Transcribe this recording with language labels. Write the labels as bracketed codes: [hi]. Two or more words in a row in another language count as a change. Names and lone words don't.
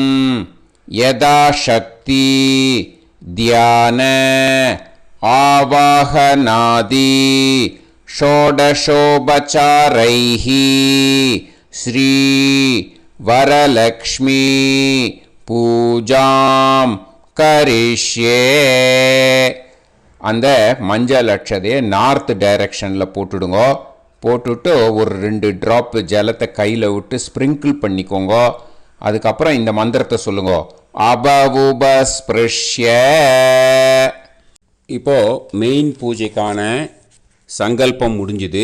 [sa] यदाशक्ति ध्यान आवाहनादि षोडशोपचारैः श्री वरलक्ष्मी पूजां करिष्ये. [ta] அந்த மஞ்சள் அட்சதையை [en] north directionil [ta] போட்டுடுங்க. போட்டுட்டு ஒரு 2 ட்ராப் ஜலத்தை கையில் விட்டு ஸ்ப்ரிங்கிள் பண்ணிக்கோங்க. அதுக்கப்புறம் இந்த மந்திரத்தை சொல்லுங்க. [sa] अपउपस्पृश्य. [ta] இப்போது மெயின் பூஜைக்கான சங்கல்பம் முடிஞ்சுது.